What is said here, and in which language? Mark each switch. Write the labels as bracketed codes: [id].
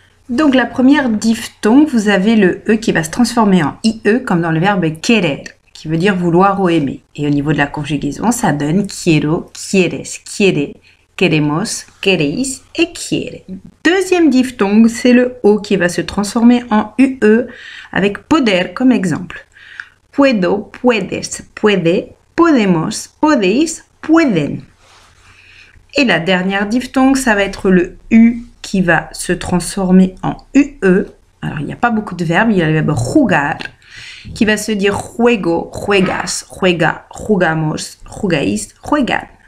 [fr] Donc la première diphtongue, vous avez le E qui va se transformer en IE, comme dans le verbe querer, qui veut dire vouloir ou aimer. Et au niveau de la conjugaison, ça donne [es] quiero, quieres, quiere, queremos, queréis [fr] et quiere. Deuxième diphtongue, c'est le O qui va se transformer en UE avec poder comme exemple. [es] Puedo, puedes, puede, podemos, podéis, pueden. [fr] Et la dernière diphtongue, ça va être le U qui va se transformer en UE. Alors, il n'y a pas beaucoup de verbes, il y a le verbe jugar, qui va se dire [es] juego, juegas, juega, jugamos, jugais, juegan.